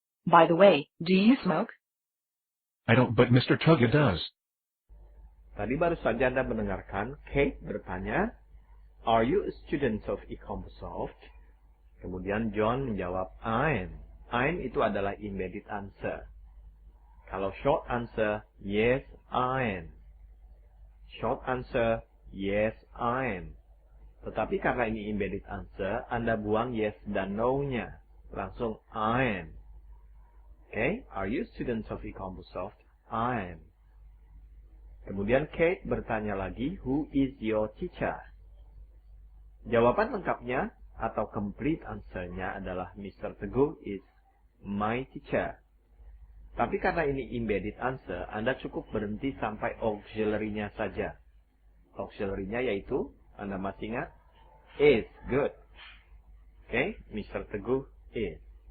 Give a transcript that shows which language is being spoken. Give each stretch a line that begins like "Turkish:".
English: By the way, do you smoke? I don't, but Mr. Tugger does.
Indonesian: Tadi baru saja Anda mendengarkan Kate bertanya,
English: are you a student of eCompusoft?
Indonesian: Kemudian John menjawab, I'm. I'm itu adalah embedded answer. Kalau short answer,
English: yes, I am. Short answer, yes, I am.
Indonesian: Tetapi karena ini embedded answer, Anda buang yes dan no-nya. Langsung I am.
English: Okay, are you students of eCompusoft? I am.
Indonesian: Kemudian Kate bertanya lagi,
English: who is your teacher?
Indonesian: Jawaban lengkapnya atau complete answer-nya adalah Mr.
English: Teguh is my teacher.
Indonesian: Tapi karena ini embedded answer, Anda cukup berhenti sampai auxiliary-nya saja. Auxiliary-nya yaitu, Anda masih ingat? Is, good.
English: Okay, Mr. Teguh is.